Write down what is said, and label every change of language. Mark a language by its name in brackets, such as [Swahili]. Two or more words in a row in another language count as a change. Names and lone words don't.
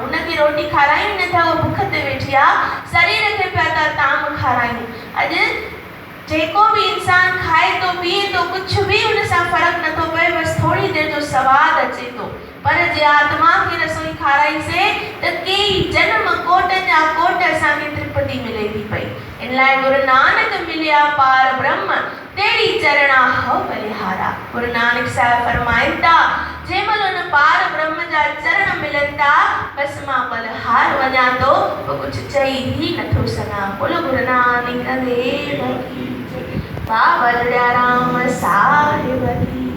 [Sindhi] उनखे रोटी खारायूं नथा, उहो बुख ते वेठी आहे, शरीर खे पिया था ताम खारायूं। अॼु जेको बि इंसान खाए थो पीए थो, कुझु बि उन सां फ़र्क़ु नथो पए, बसि थोरी देरि जो सवादु अचे थो। पर जे आत्मा खे रसोई खाराईसीं त कई जन्म कोटनि जा कोट असांखे तृप्ति मिले थी पई। इन लाइ गुरु नानक मिलिया पार ब्रह्म, तेरी चरणा हो बलिहारा। गुरु नानक साहिब फरमाइनि था, जंहिं महिल उन पार ब्रह्म जा चरण मिलनि था, बसि मां बलिहार वञा थो, पोइ कुझु चई ई नथो सघां। [Hindi] बोलो गुरु नानक देव की जय। बाबा दयाराम साहिब की